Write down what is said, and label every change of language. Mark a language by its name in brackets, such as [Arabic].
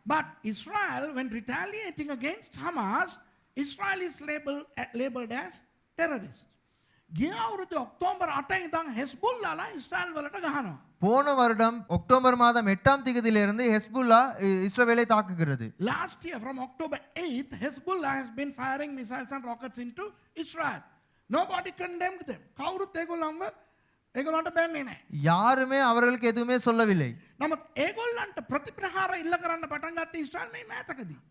[English] But Israel, when retaliating against Hamas, Israel is labeled as terrorist. [Sinhala] ගිය අවුරුදු October 8 ඉඳන් හෙස්බුල්ලාලා ඉස්රායල් වලට ගහනවා. [Tamil] போன வருடம் அக்டோபர் மாதம் 8ஆம் தேதியிலிருந்து ஹெஸ்புல்லா இஸ்ரவேலை தாக்குகிறது. [English] Last year from October 8th, Hezbollah has been firing missiles and rockets into Israel. Nobody condemned them. [Sinhala] කවුරුත් ඒගොල්ලන්ට බැන්නේ නැහැ. [Tamil] யாருமே அவர்களுக்கு எதுவுமே சொல்லவில்லை. [Sinhala] නමුත් ඒගොල්ලන්ට ප්‍රතිප්‍රහාර ඉල්ල කරන්න පටන් ගත්තේ ඉස්රායල් මේ මෑතකදී.